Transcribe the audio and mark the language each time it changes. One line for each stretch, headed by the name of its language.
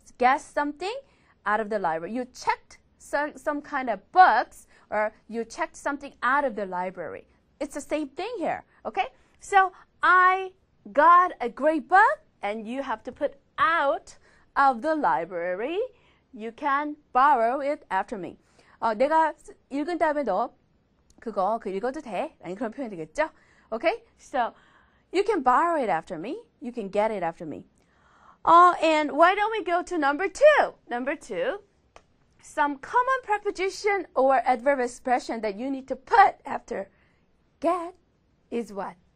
English: Get something out of the library. You checked some kind of books, or you checked something out of the library. It's the same thing here, okay? So, I got a great book, and you have to put out of the library. You can borrow it after me.
Korean: 내가 읽은 다음에 너 그거 읽어도 돼? 아니 그런 표현이 되겠죠?
English: Okay? So, you can borrow it after me. You can get it after me. And why don't we go to number 2? Number 2, some common preposition or adverb expression that you need to put after get is what?